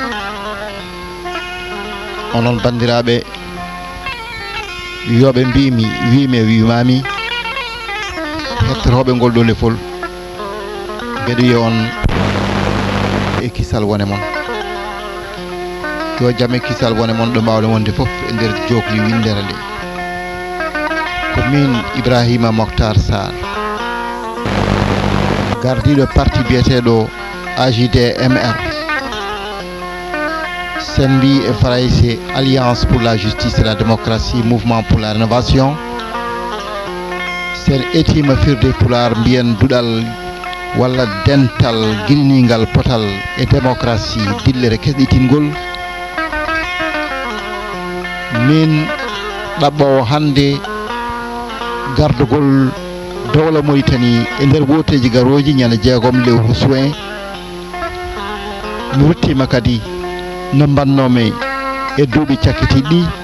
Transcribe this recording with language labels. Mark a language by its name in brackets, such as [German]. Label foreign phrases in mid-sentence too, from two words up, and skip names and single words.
[Fula] Onon bandiraɓe yoɓe mbimi wimi e wimami hettotoɓe ngol ɗo lefol mbeɗo wiya on e kisal wone mon yo jaam e kisal wone mon ɗo mbawɗe wonde foof e nder jokli windere nde ko min Ibrahima Mokhtar Sarr gardiɗo parti biyeteɗo AJDMR sen mbi e Faraïse [French] Alliance pour la justice et la démocratie mouvement pour la rénovation [Fula] sen etima firde pular mbiyen duɗal walla dental guilningal potal e démocratie dillere kesɗitingol min ɗaɓɓowo hande gardugol dowla Mauritanie e nder woteji garoji ñande 6 lewru juin mi ruttima kadi no mbannomi e duuɓi cakkitiɗi